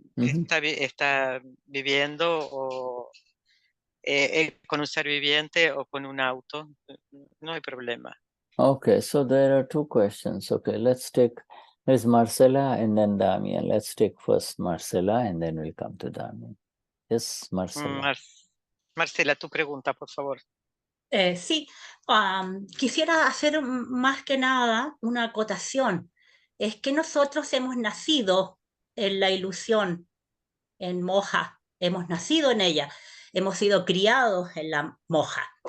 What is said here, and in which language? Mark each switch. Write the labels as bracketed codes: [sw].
[es] Está viviendo con un ser viviente o con un auto, no hay problema. [en] Okay, so there are two questions. Okay, there's Marcella and then Damian. Let's take first Marcella and then we'll come to Damian. Yes, Marcella. [es] Marcela, tu pregunta, por favor. Sí, quisiera hacer más que nada una acotación. Es que nosotros hemos nacido en la ilusión, en moja, hemos nacido en ella, hemos sido criados en la moja.